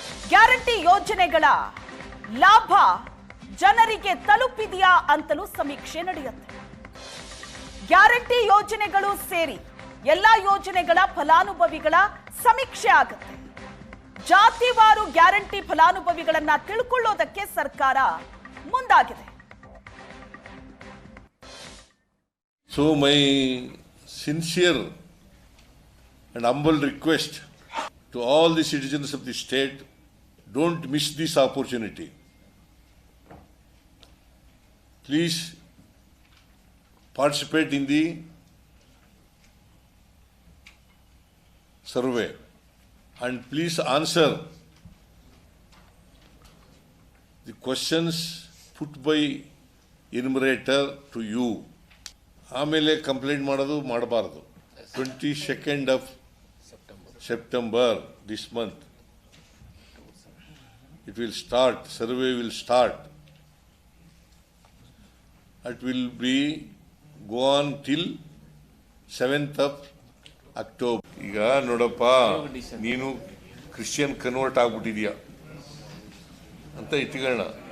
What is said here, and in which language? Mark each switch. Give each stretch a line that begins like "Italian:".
Kannada: Guarantee ಯೋಜನೆಗಳ ಲಾಭ ಜನರಿಗೆ ತಲುಪಿದೆಯಾ ಅಂತಲೂ ಸಮೀಕ್ಷೆ ನಡೆಯುತ್ತೆ. ಗ್ಯಾರಂಟಿ ಯೋಜನೆಗಳು ಸೇರಿ ಎಲ್ಲಾ ಯೋಜನೆಗಳ ಫಲಾನುಭವಿಗಳ ಸಮೀಕ್ಷೆ ಆಗುತ್ತೆ. ಜಾತಿವಾರು ಗ್ಯಾರಂಟಿ ಫಲಾನುಭವಿಗಳನ್ನ ತಿಳ್ಕೊಳ್ಳೋದಕ್ಕೆ ಸರ್ಕಾರ ಮುಂದಾಗಿದೆ.
English: So my sincere and humble request to all the citizens of the state, don't miss this opportunity. Please participate in the survey. and please answer the questions put by enumerator to you.
Kannada: ಆಮೇಲೆ complaint ಮಾಡೋದು ಮಾಡಬಾರ್ದು.
English: 22nd of September this month it will start, survey will start. It will be go on till 7th of October.
Kannada: ಈಗ ನೋಡಪ್ಪ, ನೀನು Christian convert ಆಗ್ಬಿಟ್ಟಿದೀಯ ಅಂತ ಇಟ್ಕೊಳ್ಳೋಣ.